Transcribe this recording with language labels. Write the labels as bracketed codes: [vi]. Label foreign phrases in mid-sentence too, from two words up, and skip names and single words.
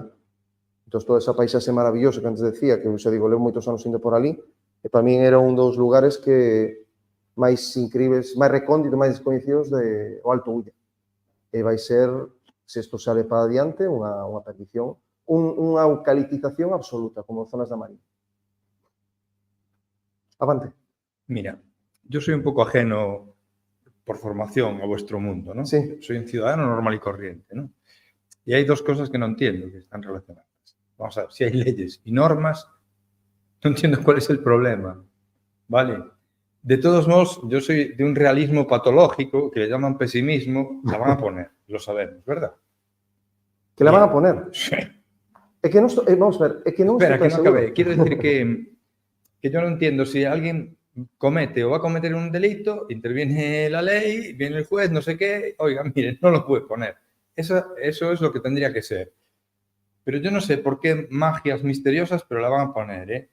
[gl] Entón, toda esa paisaxe maravillosa que antes decía, que eu xa digo, levo moitos anos indo por ali, e para min era un dos lugares que máis incríveis, máis recónditos, máis descoñecidos do Alto Ulla. E vai ser, se isto sale para adiante, unha perdición, unha eucaliptización absoluta, como zonas da Mariña. Avante. [es] Mira, yo soy un poco ajeno por formación a vuestro mundo, ¿no? Sí. Soy un ciudadano normal y corriente, ¿no? Y hay dos cosas que no entiendo que están relacionadas. Vamos a ver, si hay leyes y normas, no entiendo cuál es el problema, ¿vale? De todos modos, yo soy de un realismo patológico, que le llaman pesimismo, la van a poner, lo sabemos, ¿verdad? Que la van a poner. Sí. [gl] É que non estou, [es] vamos a ver, [gl] é que non [es] Espera, [gl] estou que [es] no [gl] seguro. [es] acabé. Quiero decir que yo no entiendo si alguien comete o va a cometer un delito, interviene la ley, viene el juez, no sé qué, oiga, miren, no lo puede poner. Eso es lo que tendría que ser. Pero yo no sé por qué magias misteriosas, pero la van a poner, ¿eh?